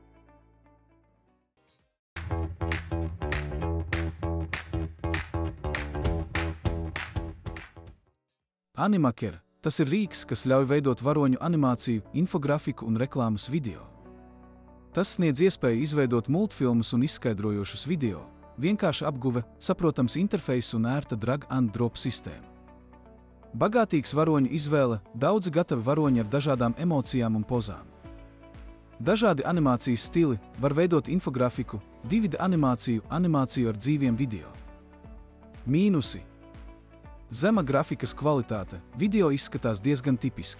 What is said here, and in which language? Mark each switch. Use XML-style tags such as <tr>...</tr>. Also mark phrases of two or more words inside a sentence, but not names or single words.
<lv>Animaker – tas ir rīks, kas ļauj veidot varoņu animāciju, infografiku un reklāmas video. Tas sniedz iespēju izveidot multfilmus un izskaidrojošus video, vienkārša apguve, saprotams interfeiss un ērta</lv> <en>drag and drop</en> <lv>sistēma. Bagātīgs varoņu izvēle, daudzi gatavi varoņi ar dažādām emocijām un pozām. Dažādi animācijas stili, var veidot infografiku, 2D animāciju, animāciju ar dzīviem video. Mīnusi. Zema grafikas kvalitāte, video izskatās diezgan tipiski.</lv>